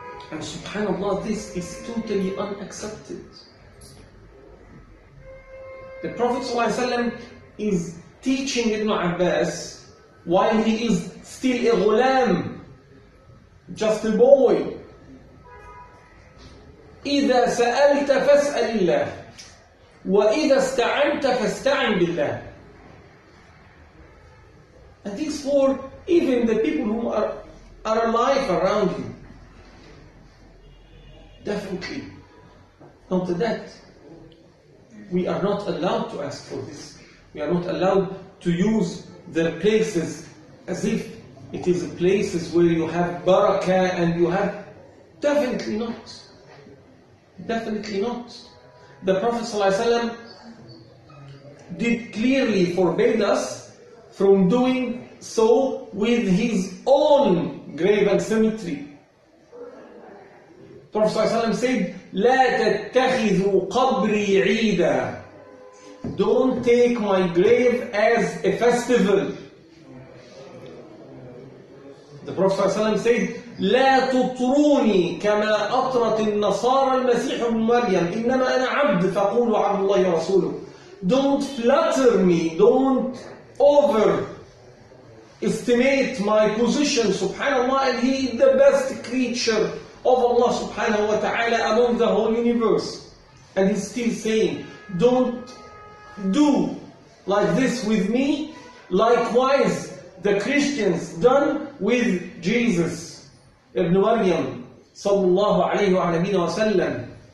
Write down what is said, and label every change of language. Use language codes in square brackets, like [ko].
[en] And subhanallah, this is totally unaccepted. The Prophet ﷺ is teaching Ibn Abbas while he is still a ghulam, just a boy. [ar] إذا سألت فاسأل الله وإذا استعنت فاستعن بالله. [en] And this for even the people who are alive around you. Definitely not that. We are not allowed to ask for this. We are not allowed to use their places as if it is places where you have barakah and you have... Definitely not. Definitely not. The Prophet ﷺ did clearly forbade us from doing so with his own grave and cemetery. The Prophet ﷺ said, [ar] لا تتخذوا قبري عيدا. [en] Don't take my grave as a festival. The Prophet ﷺ said, [ar] لا تطروني كما أطرت النصارى المسيح ابن مريم إنما أنا عبد فقولوا عبد الله ورسوله. [en] Don't flatter me, don't overestimate my position, subhanallah, and he is the best creature of Allah subhanahu wa ta'ala among the whole universe. And he's still saying, don't do like this with me, likewise the Christians done with Jesus ibn Maryam sallallahu alayhi wa sallam.